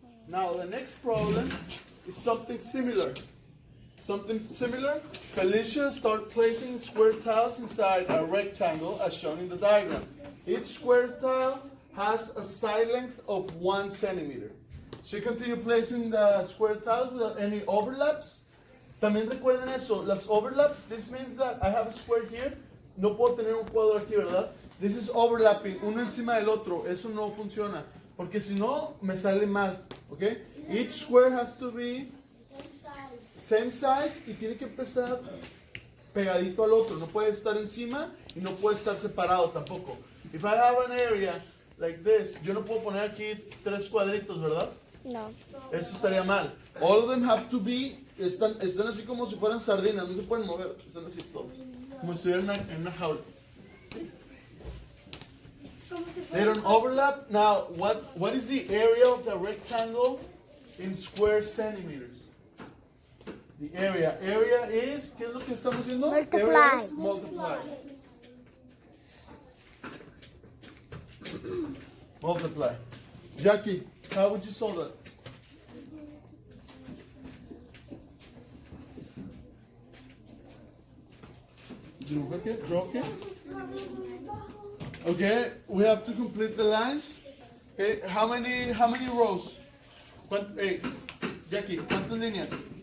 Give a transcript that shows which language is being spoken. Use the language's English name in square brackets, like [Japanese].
[English] Now the next problem is something similar. Something similar, Felicia start placing square tiles inside a rectangle as shown in the diagram. Each square tile has a side length of 1 centimeter. She continue placing the square tiles without any overlaps. [Spanish] También recuerden eso, las overlaps, [English] this means that I have a square here, [Spanish] no puedo tener un cuadro aquí, ¿verdad? [English] This is overlapping, [Spanish] uno encima del otro, eso no funciona, porque si no, me sale mal, ¿ok? [English] Each square has to be same size [Spanish] y tiene que empezar pegadito al otro, no puede estar encima y no puede estar separado tampoco. [English] If I have an area like this, [Spanish] yo no puedo poner aquí 3 cuadritos, ¿verdad? No. Esto estaría mal. [English] All of them have to be, [Spanish] están así como si fueran sardinas, no se pueden mover, están así todos, como si estuvieran en una jaula. [English] They don't overlap. Now, what is the area of the rectangle in square centimeters? The area is, [Spanish] ¿qué es lo que estamos haciendo? [English] Multiply. Area is multiply. Multiply. Jackie, how would you solve that? Draw here. Okay, we have to complete the lines. Okay, how many rows? [Spanish] Hey, Jackie, ¿cuántas líneas?